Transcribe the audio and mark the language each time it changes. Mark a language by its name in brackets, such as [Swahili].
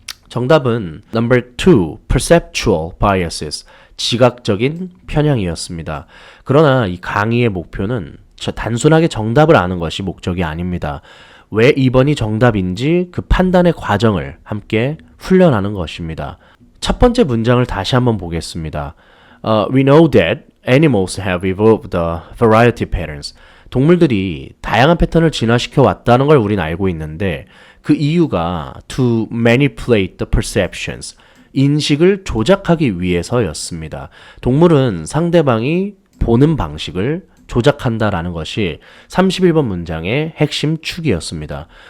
[Korean] 정답은 [English] number 2, perceptual biases, [Korean] 지각적인 편향이었습니다. 그러나 이 강의의 목표는 단순하게 정답을 아는 것이 목적이 아닙니다. 왜 2번이 정답인지 그 판단의 과정을 함께 훈련하는 것입니다. 첫 번째 문장을 다시 한번 보겠습니다. [English] We know that animals have evolved variety patterns. [Korean] 동물들이 다양한 패턴을 진화시켜 왔다는 걸 우린 알고 있는데 그 이유가 [English] to manipulate the perceptions. [Korean] 인식을 조작하기 위해서였습니다. 동물은 상대방이 보는 방식을 조작한다라는 것이 31번 문장의 핵심 축이었습니다.